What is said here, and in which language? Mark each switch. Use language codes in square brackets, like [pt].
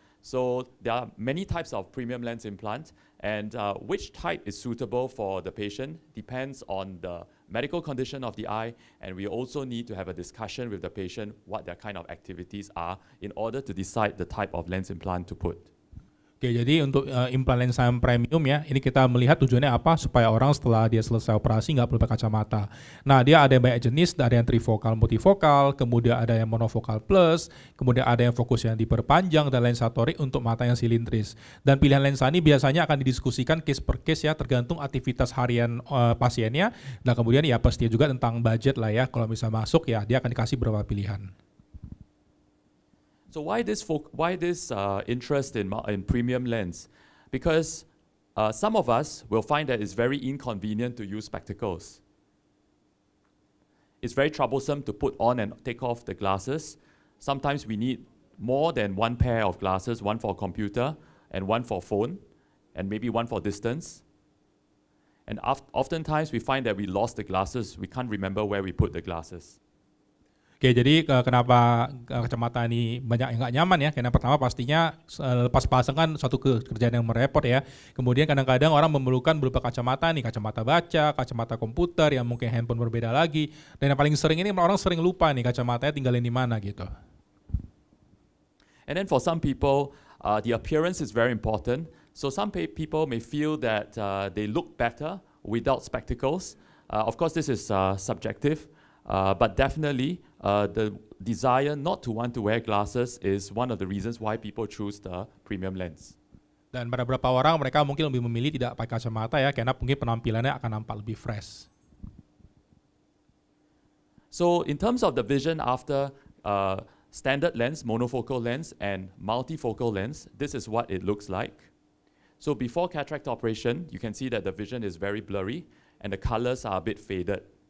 [en] So there are many types of premium lens implant, and which type is suitable for the patient depends on the medical condition of the eye, and we also need to have a discussion with the patient what their kind of activities are in order to decide the type of lens implant to put. [id] Oke, jadi untuk implan lensa yang premium ya, ini kita melihat tujuannya apa supaya orang setelah dia selesai operasi nggak perlu pakai kacamata. Nah, dia ada yang banyak jenis, ada yang trifokal, multifokal, kemudian ada yang monofokal plus, kemudian ada yang fokus yang diperpanjang dan lensa toric untuk mata yang silindris. Dan pilihan lensa ini biasanya akan didiskusikan [en] case per case [id] ya, tergantung aktivitas harian pasiennya. Dan kemudian ya pasti juga tentang budget lah ya, kalau bisa masuk ya dia akan dikasih beberapa pilihan. [en] So why this interest in premium lens? Because some of us will find that it's very inconvenient to use spectacles. It's very troublesome to put on and take off the glasses. Sometimes we need more than one pair of glasses, one for computer and one for phone, and maybe one for distance. And oftentimes we find that we lost the glasses. We can't remember where we put the glasses. [id] Oke, jadi kenapa kacamata ini banyak yang nggak nyaman ya? Karena pertama pastinya lepas pasang kan suatu kerjaan yang merepot ya. Kemudian kadang-kadang orang memerlukan berupa kacamata nih, kacamata baca, kacamata komputer yang mungkin handphone berbeda lagi. Dan yang paling sering ini orang sering lupa nih kacamatanya tinggalin di mana gitu. [en] And then for some people, the appearance is very important. So some people may feel that they look better without spectacles. Of course, this is subjective. But definitely, the desire not to want to wear glasses is one of the reasons why people choose the premium lens. [id] Dan pada beberapa orang mereka mungkin lebih memilih tidak pakai kacamata ya, karena mungkin penampilannya akan nampak lebih fresh. [en] So in terms of the vision after standard lens, monofocal lens, and multifocal lens, this is what it looks like. So before cataract operation, you can see that the vision is very blurry and the colors are a bit faded.